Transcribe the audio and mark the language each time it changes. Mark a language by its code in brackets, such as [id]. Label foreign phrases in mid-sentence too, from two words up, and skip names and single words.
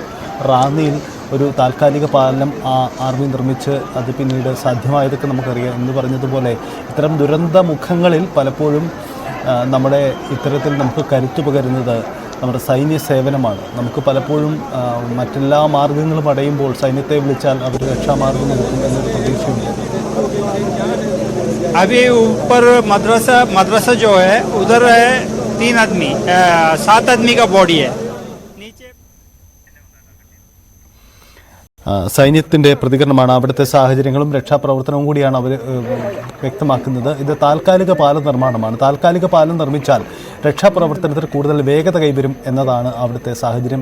[ml] നമുക്കറിയാം റാന്നിയിൽ ഒരു താൽക്കാലിക പാലം ആർമി നിർമ്മിച്ച് അത് പിന്നീട് സാധ്യമായതൊക്കെ നമുക്കറിയാം. എന്ന് പറഞ്ഞതുപോലെ ഇത്തരം ദുരന്ത മുഖങ്ങളിൽ പലപ്പോഴും നമ്മുടെ ഇത്തരത്തിൽ നമുക്ക് കരുത്തു പകരുന്നത് നമ്മുടെ സൈന്യ സേവനമാണ്. നമുക്ക് പലപ്പോഴും മറ്റെല്ലാ മാർഗങ്ങളും അടയുമ്പോൾ സൈന്യത്തെ വിളിച്ചാൽ അവർ രക്ഷാമാർഗം എടുക്കും എന്നൊരു പ്രതീക്ഷയുണ്ട്. [hi] अभी ऊपर मदरसा जो है उधर है 3 आदमी 7 आदमी का बॉडी है. [ml] സൈന്യത്തിൻ്റെ പ്രതികരണമാണ്. അവിടുത്തെ സാഹചര്യങ്ങളും രക്ഷാപ്രവർത്തനവും കൂടിയാണ് അവർ വ്യക്തമാക്കുന്നത്. ഇത് താൽക്കാലിക പാലം നിർമ്മാണമാണ്. താൽക്കാലിക പാലം നിർമ്മിച്ചാൽ രക്ഷാപ്രവർത്തനത്തിന് കൂടുതൽ വേഗത കൈവരും എന്നതാണ് അവിടുത്തെ സാഹചര്യം.